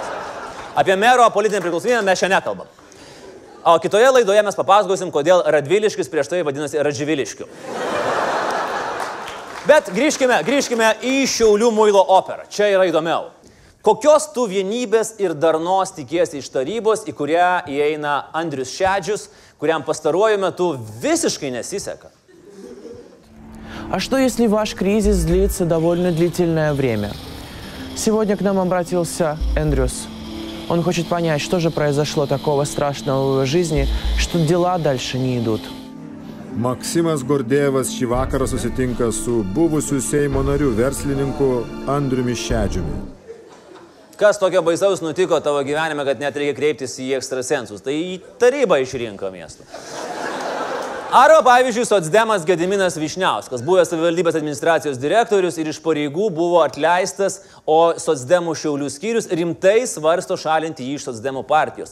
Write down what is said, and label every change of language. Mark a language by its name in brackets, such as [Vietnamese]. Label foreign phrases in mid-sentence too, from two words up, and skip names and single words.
[Lithuanian] Apie mero politinę priklausomybę mes šiandien nekalbam. O kitoje laidoje mes papasakosim, kodėl Radviliškis prieš tai vadinasi Radživiliškiu. Bet grįžkime į Šiaulių muilo operą. Čia yra įdomiau. Kokios tu vienybės ir darnos tikiesi iš tarybos, į kurią įeina Andrius Šedžius, kuriam pastaruoju metu visiškai nesiseka? [Russian] А что, если ваш кризис длится довольно длительное время? Сегодня к нам обратился Эндрюс. Он хочет понять, что же произошло такого страшного в его жизни, что дела дальше не идут. [Lithuanian] Maksimas Gordėjevas šį vakarą susitinka su buvusiu Seimo nariu verslininku Andriumi Šedžiumi. Kas tokio baisaus nutiko tavo gyvenime, kad net reikia kreiptis į ekstrasensus? Tai į tarybą išrinko miestą. Arba, pavyzdžiui, socdemas Gediminas Vyšniauskas, buvęs savivaldybės administracijos direktorius ir iš pareigų buvo atleistas, o socdemų Šiaulių skyrius rimtai svarsto šalinti jį iš socdemų partijos.